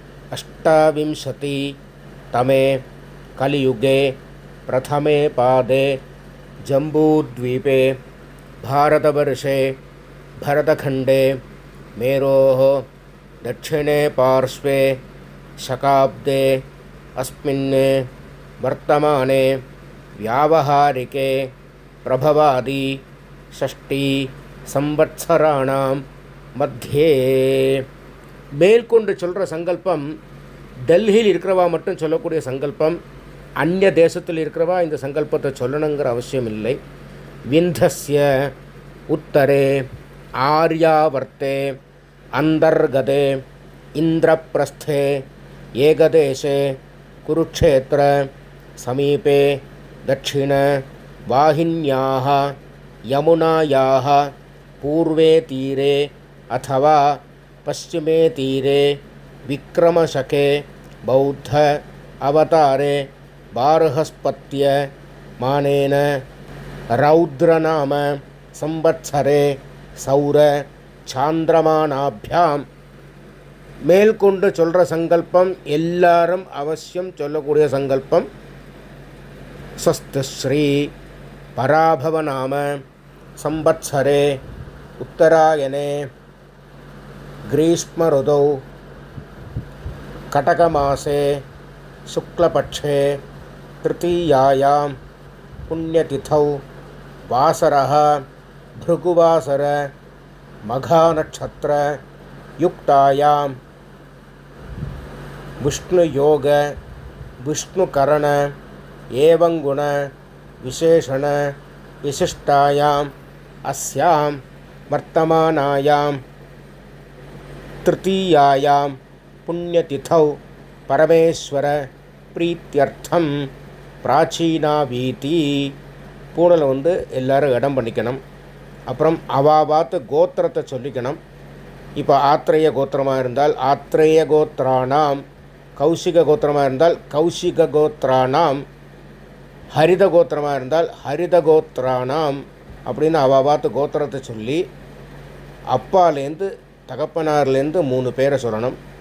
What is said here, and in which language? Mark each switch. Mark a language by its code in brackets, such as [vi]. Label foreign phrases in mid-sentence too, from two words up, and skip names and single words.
[sa] 28तमे कलियुगे प्रथमे पादे जम्बूद्वीपे भारतवर्षे भरतखण्डे मेरोः दक्षिणे पार्श्वे शकाब्दे अस्मिन् वर्तमाने व्यावहारिके प्रभवादि 6 संवत्सराणां मध्ये. [ta] மேற்கொண்டு சொல்கிற சங்கல்பம் டெல்லியில் இருக்கிறவா மட்டும் சொல்லக்கூடிய சங்கல்பம். அந்நிய தேசத்தில் இருக்கிறவா இந்த சங்கல்பத்தை சொல்லணுங்கிற அவசியம் இல்லை. [sa] विन्ध्यस्य उत्तरे आर्यावर्ते अन्तर्गते इन्द्रप्रस्थे एकदेशे कुरुक्षेत्र समीपे दक्षिण वाहिन्याः यमुनायाः पूर्वे तीरे अथवा पश्चिमे तीरे विक्रमशके बौद्ध अवतारे बार्हस्पत्य मानेन रौद्रनाम संवत्सरे सौर चान्द्रमानाभ्याम्. [ta] மேல்கொண்டு சொல்கிற சங்கல்பம் எல்லாரும் அவசியம் சொல்லக்கூடிய சங்கல்பம். [sa] स्वस्तिश्री पराभवनाम संवत्सरे उत्तरायणे ग्रीष्मऋतौ कटकमासे शुक्लपक्षे तृतीयायां पुण्यतिथौ वासरः भृगुवासर मघानक्षत्र युक्तायां विष्णुयोग विष्णुकरण एवं गुण विशेषण विशिष्टायाम् अस्यां वर्तमानायां तृतीयायां पुण्यतिथौ परमेश्वर प्रीत्यर्थं प्राचीनावीति. [ta] பூனலை எல்லோரும் இடம் பண்ணிக்கணும். அப்புறம் அவாபாத்து கோத்திரத்தை சொல்லிக்கணும். இப்போ ஆத்ரேய கோத்திரமாக இருந்தால் [sa] आत्रेय गोत्राणाम्, [ta] கௌஷிக கோத்திரமாக இருந்தால் [sa] कौशिक गोत्राणाम्, [ta] ஹரித கோத்திரமாக இருந்தால் [sa] हरित गोत्राणाम् [ta] அப்படின்னு அவாபாத்து கோத்திரத்தை சொல்லி அப்பாலேருந்து தகப்பனார்லேருந்து 3 பேரை சொல்லணும்.